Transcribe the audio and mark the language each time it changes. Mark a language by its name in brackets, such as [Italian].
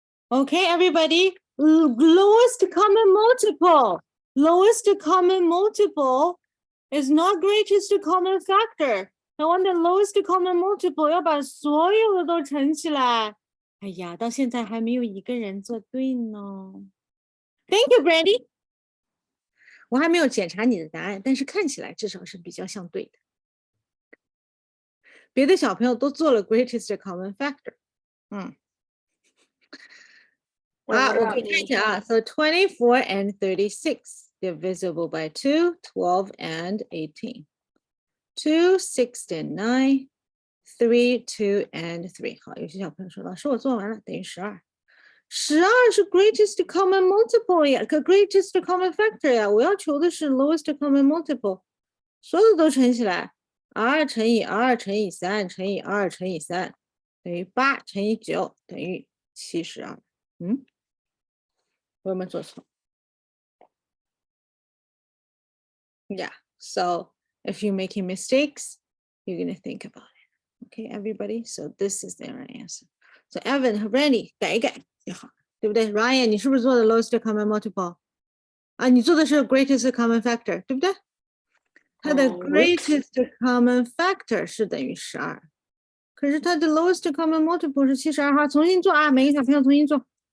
[English] Okay, everybody, lowest common multiple. Lowest common multiple is not greatest common factor. I want the lowest common multiple [Chinese] 要把所有的都乘起来。哎呀，到现在还没有一个人做对呢。 [English] Thank you, Brandy。 [Chinese] 我还没有检查你的答案，但是看起来至少是比较像对的。别的小朋友都做了 greatest common factor。我可以看一下啊。 [English] So 24 and 36 divisible by 2, 12 and 18. 2, 6 and 9, 3, 2 and 3. [Chinese] 好，有些小朋友说老师我做完了，等于12。12是 greatest common multiple 呀，可 greatest common factor 呀。我要求的是 lowest common multiple，所有的都乘起来。 2乘以2乘以3乘以2乘以3等于8乘以9等于72。我有没有做错？ [English] Yeah, so if you're making mistakes, you're going to think about it. Okay, everybody, so this is their answer. [Chinese] So Evan 和 Randy 改一改就好，对不对 ？Ryan 你是不是做的 lowest common multiple？啊，你做的是 greatest common factor，对不对？它的 greatest common factor 是等于12，可是它的 lowest common multiple 是72哈，重新做啊，每个小朋友重新做。